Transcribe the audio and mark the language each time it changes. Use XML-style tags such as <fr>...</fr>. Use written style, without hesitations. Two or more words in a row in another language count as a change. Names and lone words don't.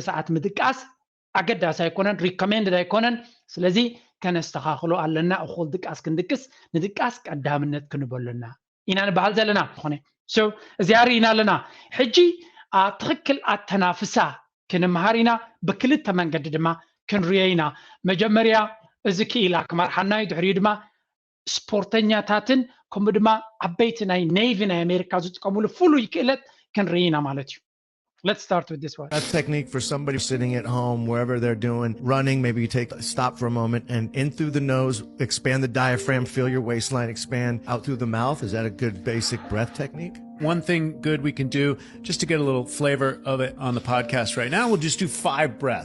<ti>ሰዓት ምድቃስ ኣገዳሲ ኣይኮነን ሪኮሜንድድ ኣይኮነን ስለዚ ከነስተኻኽሎ ኣለና እኹል ድቃስ ክንድቅስ ንድቃስ ቀዳምነት ክንበለና ኢና ንበሃል ዘለና ዝኾነ so እዚያሪ ኢና ኣለና ሕጂ ትኽክል ኣተናፍሳ ክንመሃሪና በክልተ መንገዲ ድማ ክንርየና መጀመርያ እዚ ክኢላ ክመርሓና ድሕሪኡ ድማ ስፖርተኛታትን ከምኡ ድማ ዓበይቲ ናይ ኔቪ ናይ ኣሜሪካ ዝጥቀሙሉ ፍሉይ ክእለት ክንርየና ማለት እዩ</ti> <en>Let's start with this one. A technique for somebody sitting at home, wherever they're doing, running, maybe you stop for a moment and in through the nose, expand the diaphragm, feel your waistline expand out through the mouth. Is that a good basic breath technique? One thing good we can do, just to get a little flavor of it on the podcast right now, we'll just do 5 breaths.</en>